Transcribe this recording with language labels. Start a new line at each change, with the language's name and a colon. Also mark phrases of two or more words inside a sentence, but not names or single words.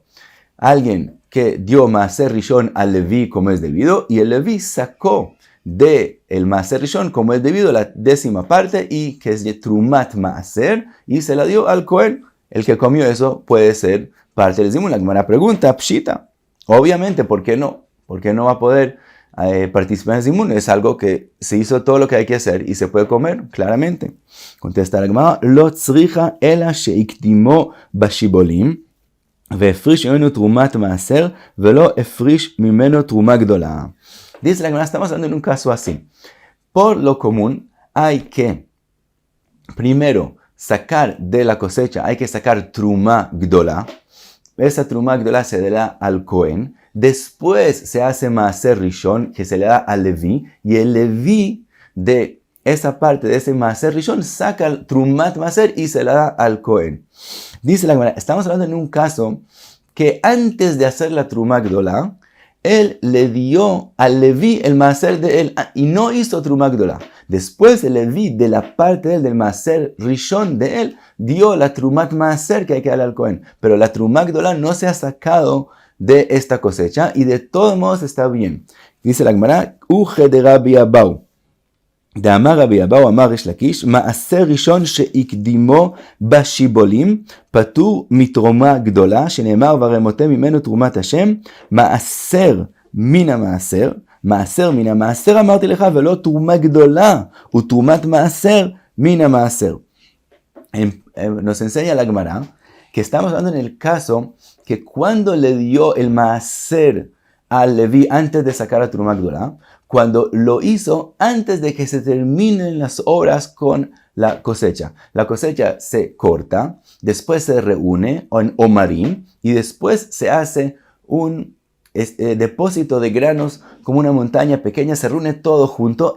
Spanish: Alguien que dio
Hebrew: Maaser Rishon
Spanish: al Leví como es debido, y el Leví sacó de el
Hebrew: Maaser Rishon
Spanish: como es debido la 10ª parte, y que es de
Hebrew: Trumat Maaser,
Spanish: y se la dio al Cohen. El que comió eso puede ser parte del zimun. La Gemara pregunta, Pshita, obviamente, ¿por qué no? ¿Por qué no va a poder participar en el zimun? Es algo que se hizo todo lo que hay que hacer y se puede comer, claramente. Contesta la Gemara,
Aramaic: Lo tzricha ela sheikdimo bashibolim, ve'efrish mimeno trumat maaser, velo efrish mimeno truma gdola.
Spanish: Dice la Gemara, estamos hablando en un caso así. Por lo común, hay que primero sacar de la cosecha, hay que sacar
Hebrew: truma gdola.
Spanish: Esa
Hebrew: truma gdola
Spanish: se da al Cohen. Después se hace
Hebrew: maaser rishon,
Spanish: que se le da al Leví, y el Leví de esa parte de ese
Hebrew: maaser rishon
Spanish: saca el
Hebrew: trumat maaser
Spanish: y se la da al Cohen. Dice la Gemara, estamos hablando en un caso que antes de hacer la
Hebrew: truma gdola,
Spanish: él le dio al Leví el maaser de él y no hizo
Hebrew: truma gdola.
Spanish: Después el Leví de la parte de él, del
Hebrew: maaser rishon
Spanish: de él, dio la
Hebrew: trumat maaser
Spanish: que hay que darle al Cohen. Pero la
Hebrew: truma gdola
Spanish: no se ha sacado de esta cosecha y de todos modos está bien. Dice la Gemara,
Aramaic: Uje de
Spanish: Rabbi Abau.
Aramaic: דאמר רבי אבאו אמר ריש לקיש,
Hebrew: מעשר ראשון שהקדימו בשיבולים, פטור מתרומה גדולה, שנאמר ורמותם ממנו תרומת השם, מעשר מן המעשר, מעשר מן המעשר אמרתי לך, ולא תרומה גדולה, ותרומת מעשר מן המעשר.
Spanish: Nos enseña la Gemara que estamos hablando en el caso que cuando le dio el maaser al Leví antes de sacar a
Hebrew: Trumá Gdolá,
Spanish: cuando lo hizo antes de que se terminen las obras con la cosecha. La cosecha se corta, después se reúne en omarim y después se hace un depósito de granos como una montaña pequeña, se reúne todo junto.